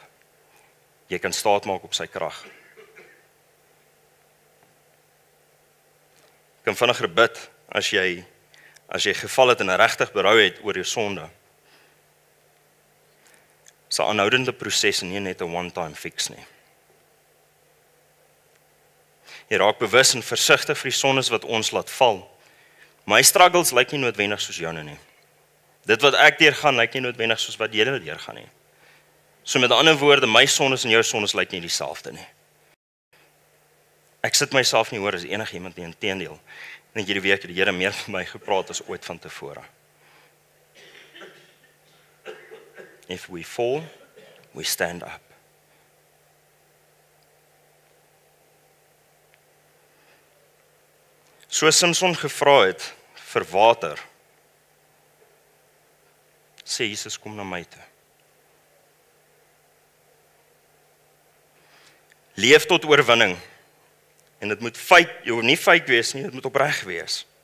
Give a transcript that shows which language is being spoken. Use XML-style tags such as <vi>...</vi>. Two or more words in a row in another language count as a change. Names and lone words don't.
<af>Jy kan staat maak op sy krag. Jy kan vinniger bid as jy geval het en regtig berou het oor jou sonde. Dis 'n aanhoudende proses en nie net 'n</af> <en>one-time fix</en> <af>nie. Jy raak bewus en versigtig vir die sondes wat ons laat val. My struggles lyk nie noodwendig soos joune nie. Dit wat ek deurgaan, lyk nie noodwendig soos wat julle deurgaan nie. So met ander woorde, my sondes en jou sondes lyk nie dieselfde nie. Ek sit myself nie hoor as enigiemand nie, inteendeel. En hierdie week het die Here meer met my gepraat as ooit van tevore.</af> <en>If we fall, we stand up.</en> <af>So Samson gevra het vir water, sê Jesus, kom na my toe. Leef tot oorwinning. En dit moet nie fake wees nie, dit moet opreg wees.</af>